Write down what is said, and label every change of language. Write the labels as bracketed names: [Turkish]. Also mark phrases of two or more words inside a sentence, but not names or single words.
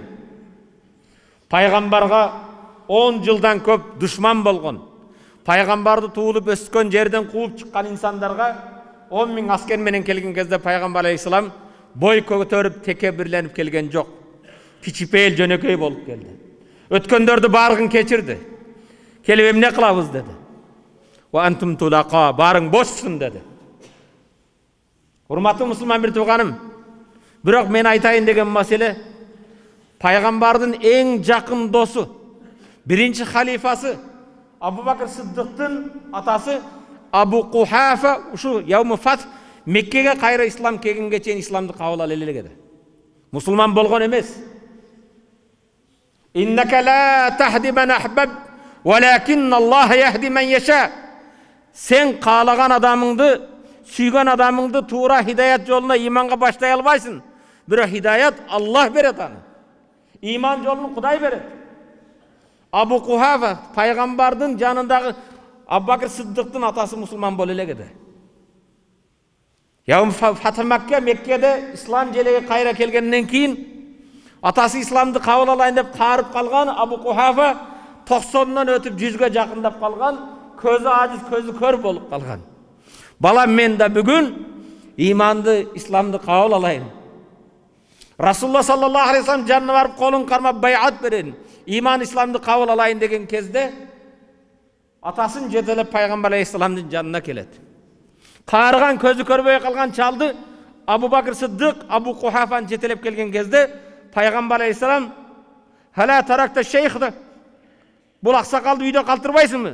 [Kyrgyz] Пайгамбарга 10 жылдан көп душман болгон, пайгамбарды туулуп өскөн жерден кууп чыккан инсандарга 10.000 аскер менен келген кезде пайгамбар алейхиссалам бой көтөрүп теке бирленип келген жок. Кичипейил жөнөкөй болуп келди. Өткөндөрдү баарыгын кечирди. Келип эмне кылабыз деди. [Arabic] وأنتم الطلقاء, [Kyrgyz] барың бошсун деди. Урматтуу мусулман бир тууганым, бирок мен айтайын деген маселе, пайгамбардын эң жакын досу, биринчи халифасы Абу Бакр Сыддыктын атасы Абу Кухафа ушу [Arabic] يوم الفتح [Kyrgyz] Меккеге кайра ислам келгенге чейин исламды кабыл ала элегеди. Мусулман болгон эмес. [Arabic] إنك لا تهدي من أحببت ولكن الله يهدي من يشاء. [Kyrgyz] Сен каалаган адамыңды, сүйгөн адамыңды туура хидаят жолуна, иманга баштай албайсың. Бирок хидаят Аллах берет аны. Иман жолун Кудай берет. Абу Кухафа пайгамбардын жанындагы Абу Бакр Сыддыктын атасы мусулман боло элегеди. [Arabic] يوم فتح مكة [Kyrgyz] Меккеде ислам желеге кайра келгенден кийин атасы исламды кабыл алайын деп каарып калган Абу Кухафа 90-нан өтүп 100ге жакындап калган, көзү ажиз, көзү көр болуп калган. Балам, мен да бүгүн иманды, исламды кабыл алайын. Расулулла [Arabic] صلى الله عليه وسلم [Kyrgyz] жанына барып колун кармап байат берин. Иман, исламды кабыл алайын деген кезде атасын жетелеп пайгамбар алейхиссаламдын жанына келет. Каарыган, көзү көрбөй калган чалды Абу Бакр Сыддык Абу Кухафаны жетелеп келген кезде пайгамбар алейхиссалам: [Arabic] "هلا تركت الشيخ, [Kyrgyz] бул аксакалды үйдө калтырбайсыңбы?